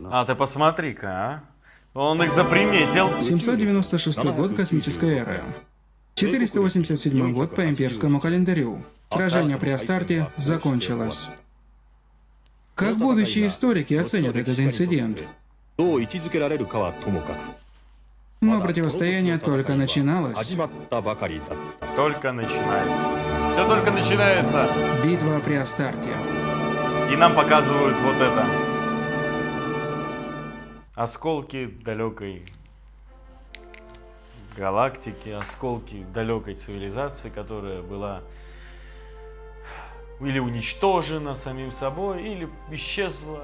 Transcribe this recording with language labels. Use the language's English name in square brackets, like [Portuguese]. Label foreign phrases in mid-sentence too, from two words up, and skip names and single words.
[Russian] А ты посмотри-ка, а. Он их заприметил. 796 год космической эры. 487 год по имперскому календарю. Сражение при Астарте закончилось. Как будущие историки оценят этот инцидент? [Japanese] どう位置づけられるかはともかく [Russian] Но противостояние только начиналось. [Japanese] 始まったばかりだった [Russian] Только начинается. Все только начинается. Битва при Астарте. И нам показывают вот это. Осколки далекой галактики, осколки далекой цивилизации, которая была или уничтожена самим собой, или исчезла.